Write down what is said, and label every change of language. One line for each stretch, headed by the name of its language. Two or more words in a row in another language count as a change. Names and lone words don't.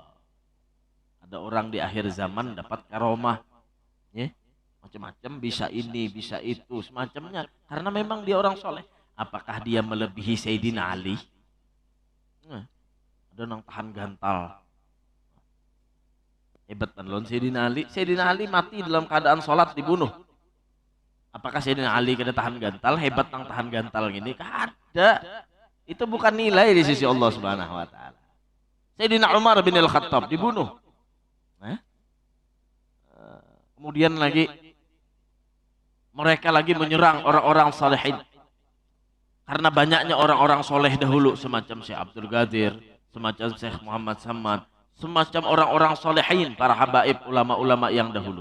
Indonesian: Ada orang di akhir zaman dapat karomah, macam-macam, bisa ini, bisa itu, semacamnya. Karena memang dia orang soleh. Apakah dia melebihi Sayyidina Ali? Ada yang tahan gantal. Hebat kan lawan Sayyidina Ali. Sayyidina Ali mati dalam keadaan sholat dibunuh. Apakah Sayyidina Ali kada tahan gantal? Hebat yang tahan gantal gini? Kada. Itu bukan nilai di sisi
Arabic: الله سبحانه وتعالى.
Indonesian: Sayyidina Umar bin Al-Khattab dibunuh. Kemudian lagi mereka lagi menyerang orang-orang salihin. Karena banyaknya orang-orang soleh dahulu semacam Syekh Abdul Qadir, semacam Syekh Muhammad Samad, semacam orang-orang solehin, para habaib, ulama-ulama yang dahulu.